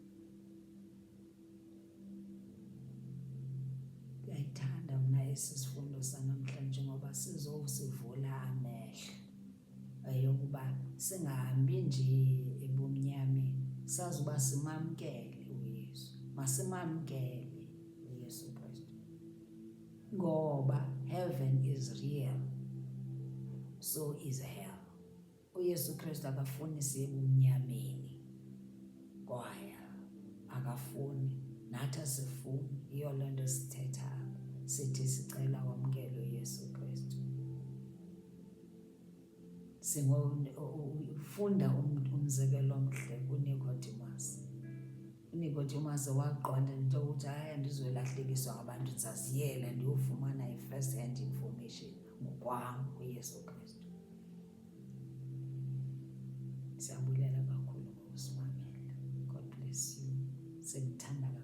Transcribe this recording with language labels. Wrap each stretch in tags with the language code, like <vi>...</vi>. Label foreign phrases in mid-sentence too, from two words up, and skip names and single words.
<xh>Ndiyayithanda mna esi sifundo sanamhlanje ngoba sizosivula amehlo yokuba singahambi nje ebumnyameni, sazi uba simamkele uYesu, masimamkele uYesu Kristu, ngoba</xh> <en>heaven is real, so is hell.</en> <xh>uYesu Kristu akafuni siye ebumnyameni kwaye akafuni, nathi asifuni. Yiyo loo nto sithetha sithi sicela wamkele uYesu Kristu. Funda umzekelo omhle kuNicodemus. uNicodemus waqonda into yokuthi hayi, andizolahlekiswa ngabantu, ndizaziyela ndiyofumana i-</xh> <en>first hand information</en> <xh>ngokwam kuYesu Kristu. Siyabulela kakhulu ngokusimamela.</xh> <en>God bless you. Sengithanda</en>